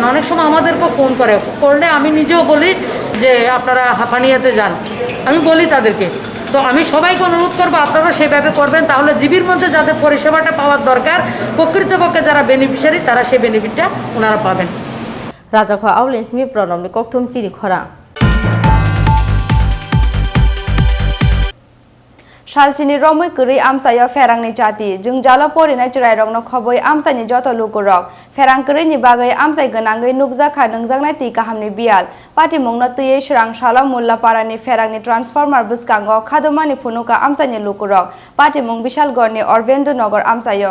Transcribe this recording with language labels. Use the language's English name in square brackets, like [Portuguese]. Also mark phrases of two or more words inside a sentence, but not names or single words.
[Bangla] অনেক সময় আমাদেরকেও ফোন করলে আমি নিজেও বলি যে আপনারা হাঁপানিয়াতে যান, আমি বলি তাদেরকে। তো আমি সবাইকে অনুরোধ করবো আপনারা সেভাবে করবেন, তাহলে জীবির মধ্যে যাদের পরিষেবাটা পাওয়ার দরকার, প্রকৃতপক্ষে যারা বেনিফিশিয়ারি তারা সেই বেনিফিটটা ওনারা পাবেন। [Kok Borok] রাজাখা আউলিন সিমি প্রণমনি ককথুম চিনি খরাং। Shalchini romoi kuri amsayo ferang ni jati jung jalo pori na churai rong no khoboi amsai ni joto lukurok ferang kuri ni bagai amsai ganangai nukja kha nungjang na ti kaham ni bial pati mungno tuye shrang shala mulla para ni ferang ni transformer buskango khadoma ni phunuka amsai ni lukurok pati mung bishal gor ni orbendo nogor amsayo